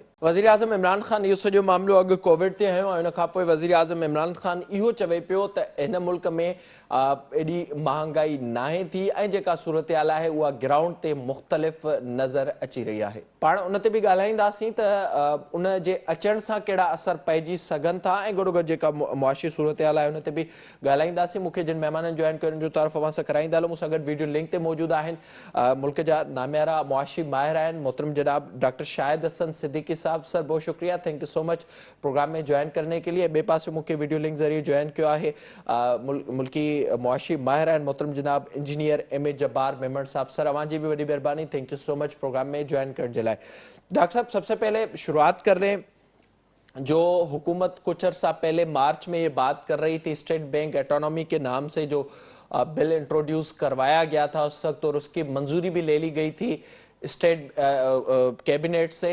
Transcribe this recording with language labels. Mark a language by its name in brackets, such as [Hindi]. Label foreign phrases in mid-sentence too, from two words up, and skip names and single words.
[Sindhi] वज़ीर आज़म इमरान ख़ान इहो सॼो मामिलो अॻु कोविड ते हयो ऐं उन खां पोइ वज़ीर आज़म इमरान ख़ान इहो चवे पियो त हिन मुल्क में एॾी महांगाई नाहे थी ऐं जेका सूरत हाल आहे उहा ग्राउंड ते मुख़्तलिफ़ नज़र अची रही आहे। पाण उन ते बि ॻाल्हाईंदासीं त उन जे अचण सां कहिड़ा असर पइजी सघनि था ऐं गॾोगॾु जेका मुआशी सूरत हाल आहे उन ते बि ॻाल्हाईंदासीं। मूंखे जिन महिमाननि जॉइन कयो उन्हनि जो तारीफ़ अवां सां कराईंदा हलो। मूंसां गॾु वीडियो लिंक ते मौजूदु आहिनि मुल्क जा नामियारा मुआशी माहिर आहिनि मोहतरम जनाब डॉक्टर शाहिद हसन सिद्दीकी साहब। [Urdu] سر بہت شکریہ, [English] thank you so much [Urdu] پروگرام میں جوائن کرنے کے لیے. [Sindhi] बे पास मूंखे वीडियो लिंक ज़रिए [Urdu] جوائن کیا ہے [Sindhi] मुल्की मुआशी माहिर आहिनि मोहतरम जनाब इंजीनियर MA जब्बार मेमण साहब। सर अवां जी भी वॾी महिरबानी, [English] thank you so much [Sindhi] प्रोग्राम में ज्वाइन करण जे लाइ। [Urdu] ڈاکٹر صاحب سب سے پہلے شروعات کر رہے ہیں، جو حکومت کچھ عرصہ پہلے مارچ میں یہ بات کر رہی تھی سٹیٹ بینک آٹونومی کے نام سے جو بل انٹروڈیوس کروایا گیا تھا اس وقت، اور اس کی منظوری بھی لے لی گئی تھی [English] state cabinet [Urdu] سے.